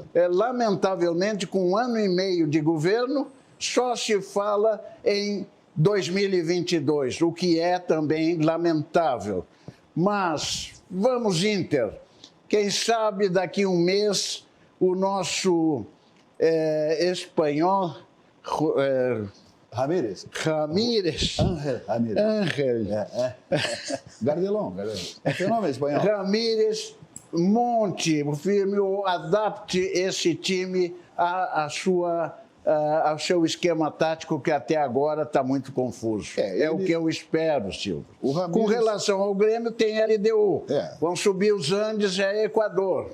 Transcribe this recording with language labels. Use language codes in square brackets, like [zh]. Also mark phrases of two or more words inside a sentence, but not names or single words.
[pt] Lamentavelmente, com 1 ano e meio de governo, só se fala em 2022, o que é também lamentável. Mas vamos, Inter. Quem sabe daqui a um mês o nosso espanhol Ramírez. Ramírez. Ángel Ramírez. Ángel. Gardelão. É fenômeno espanhol. Ramírez monte o firme, ou adapte esse time ao seu esquema tático, que até agora está muito confuso. O que eu espero, Silvio. Ramírez... Com relação ao Grêmio, tem LDU. Vão subir os Andes, é Equador.